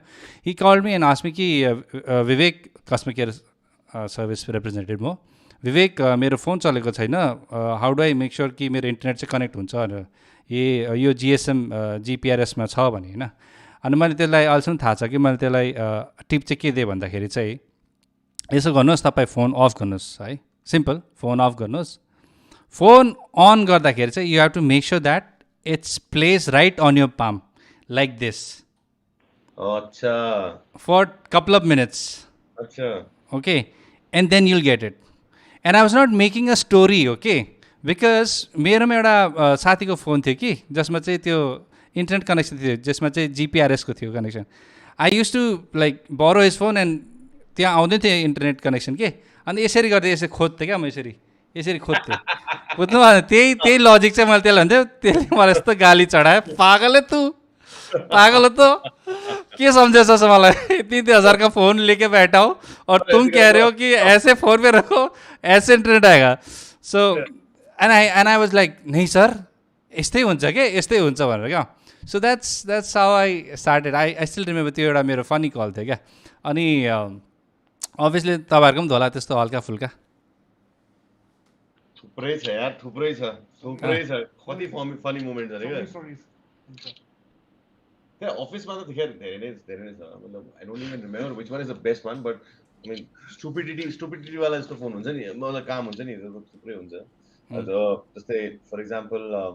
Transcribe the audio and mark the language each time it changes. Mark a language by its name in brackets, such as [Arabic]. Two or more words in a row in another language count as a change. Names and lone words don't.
[English] he call me and ask me ki Vivek customer care service representative [Nepali] हो, विवेक मेरो फोन चलेको छैन, [English] how do I make sure [Nepali] कि मेरो इन्टरनेट चाहिँ कनेक्ट हुन्छ भनेर. यो GSM GPRSमा छ भने होइन. अनि मैले त्यसलाई अहिलेसम्म थाहा छ कि मैले त्यसलाई टिप चाहिँ के दिएँ भन्दाखेरि चाहिँ यसो गर्नुहोस्, तपाईँ [English] phone off [Nepali] गर्नुहोस् है. सिम्पल, [English] phone off [Nepali] गर्नुहोस्. फोन अन गर्दाखेरि चाहिँ [English] you have to make sure that it's place right on your palm like this for couple of minutes. OK, and then you'll get it. and I was not making a story OK because [Nepali] मेरोमा एउटा साथीको फोन थियो कि जसमा चाहिँ त्यो [English] internet connection [Nepali] थियो जसमा चाहिँ जिपिआरएसको थियो कनेक्सन [English] I used to like borrow his phone and [Nepali] त्यहाँ आउँदै थियो [English] internet connection [Nepali] के अनि यसरी गर्दै यसरी खोज्थेँ क्या म यसरी खोज्थेँ बुझ्नु त्यही लजिक चाहिँ मैले त्यसलाई भन्थ्यो त्यसले मलाई यस्तो गाली चढायो पागल हो त के समझेछ मलाई [Hindi] 3,000 का फोन लेके बैठा हो और तुम कह रहे हो कि ऐसे फोन पे रखो ऐसे इंटरनेट आएगा [English] so and I was like [Hindi] नहीं सर [Nepali] यस्तै हुन्छ के यस्तै हुन्छ भनेर क्या [English] so that's how I started I still remember [Nepali] त्यो एउटा मेरो [English] funny call [Nepali] थियो क्या अनि अभियसली तपाईँहरूको पनि होला त्यस्तो हल्का फुल्का थुप्रै छ यार थुप्रै छ कति [English] funny moments [Nepali] क्या त्यहाँ अफिसमा त धेरै नै छ मतलब [English] I don't even remember which one is the best one but I mean stupidity [Nepali] वाला जस्तो फोन हुन्छ नि मतलब काम हुन्छ नि थुप्रै हुन्छ जस्तै [English] for example